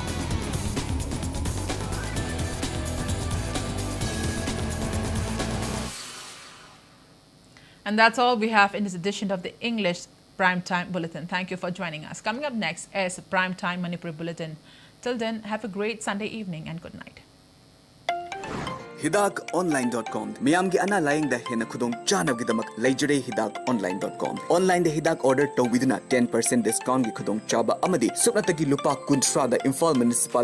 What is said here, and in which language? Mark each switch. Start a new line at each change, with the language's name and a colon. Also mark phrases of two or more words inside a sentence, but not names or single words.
English: And that's all we have in this edition of the English Primetime Bulletin. Thank you for joining us. Coming up next is Primetime Manipur Bulletin. Till then, have a great Sunday evening and good night.
Manipuri: hidakonline.com Miyamgi ana laying da hena khudong chanab gidamak leijare hidakonline.com online da hidak
English: order to within a 10% discount
Manipuri: gi khudong chaba amadi supnatagi lupa kuntra da Imphal municipal